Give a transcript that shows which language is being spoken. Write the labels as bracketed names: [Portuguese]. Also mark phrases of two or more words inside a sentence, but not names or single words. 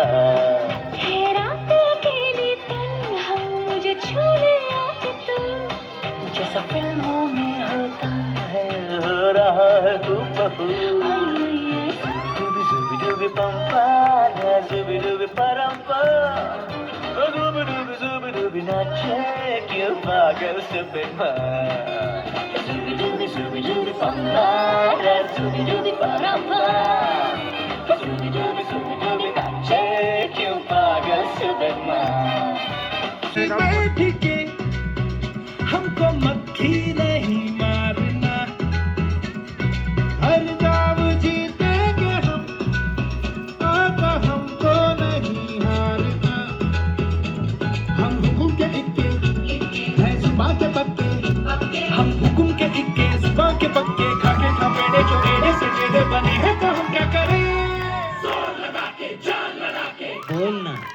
[Hindi] है रात अकेली तन्हा, मुझे छूने आके तुम जैसा फिल्मों में होता है हो रहा है हूबहू Scooby Dooby pampa Scooby Dooby paramba Scooby Dooby नाचे क्यों पागल [English] stupid man [Hindi] Scooby Dooby pampa Scooby Dooby paramba Scooby Dooby नाचे क्यों पागल [English] stupid man [Hindi] बैठ के हमको मक्खी नहीं मारना हर दाव जीतेंगे हम आका हमको नहीं हारना हम हुकुम के इक्के है जुबान के पक्के हम हुकुम के इक्के जुबान के पक्के खाके खपेड़े जो एड़े से टेढ़े बने हैं तो हम क्या करें जोर लगा के जान लगा के बोलना